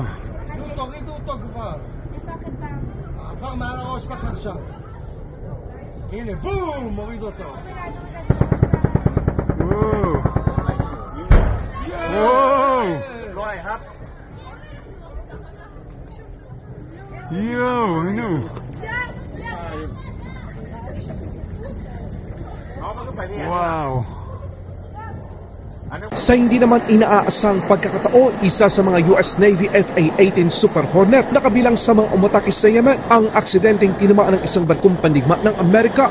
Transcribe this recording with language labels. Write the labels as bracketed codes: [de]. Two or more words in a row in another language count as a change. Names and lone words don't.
[he] תורידו אותו כבר. עבר מעל הראש שלך עכשיו. הנה, בום! מוריד אותו. וואו. וואו. יואו, נו. Wow. [tl] Sa hindi naman inaaasang pagkakataon, isa sa mga US Navy FA-18 Super Hornet na kabilang sa mga umatake sa Yemen ang aksidenteng tinamaan ng isang barkong pandigma ng Amerika.